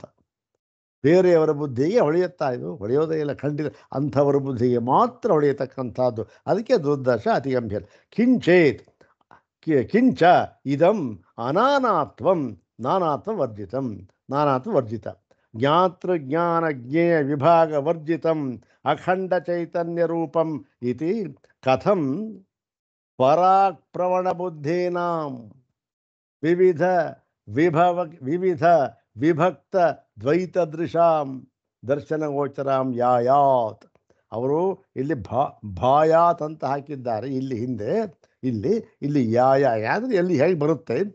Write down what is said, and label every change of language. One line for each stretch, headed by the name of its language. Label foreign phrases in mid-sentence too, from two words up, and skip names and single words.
Kannada: ಬೇರೆಯವರ ಬುದ್ಧಿಗೆ ಹೊಳೆಯುತ್ತಾ ಇದು, ಹೊಳೆಯೋದೇ ಇಲ್ಲ ಖಂಡಿತ, ಅಂಥವರ ಬುದ್ಧಿಗೆ ಮಾತ್ರ ಹೊಳೆಯತಕ್ಕಂಥದ್ದು. ಅದಕ್ಕೆ ದುರ್ದರ್ಶ ಅತಿ ಗಂಭೀರ.
Sanskrit: ಕಿಂಚ ಇದಂ ಅನಾನಾತ್ವಂ ನಾನಾತ್ವ ವರ್ಜಿತ ಜ್ಞಾತೃ ಜ್ಞಾನ ಜ್ಞೇಯ ವಿಭಾಗ ವರ್ಜಿತಂ ಅಖಂಡ ಚೈತನ್ಯ ರೂಪಂ ಇತಿ ಕಥಂ ಪರಾಕ್ ಪ್ರವಣ ಬುದ್ಧೀನಾಂ ವಿವಿಧ ವಿಭಕ್ತ ದ್ವೈತದೃಶಾಂ ದರ್ಶನಗೋಚರಾಂ ಯಾಯಾತ್.
Kannada: ಅವರು ಇಲ್ಲಿ ಭಾಯಾತ್ ಅಂತ ಹಾಕಿದ್ದಾರೆ, ಇಲ್ಲಿ ಹಿಂದೆ ಇಲ್ಲಿ ಯಾದ್ರೆ ಎಲ್ಲಿ ಹೇಗೆ ಬರುತ್ತೆ ಅಂತ.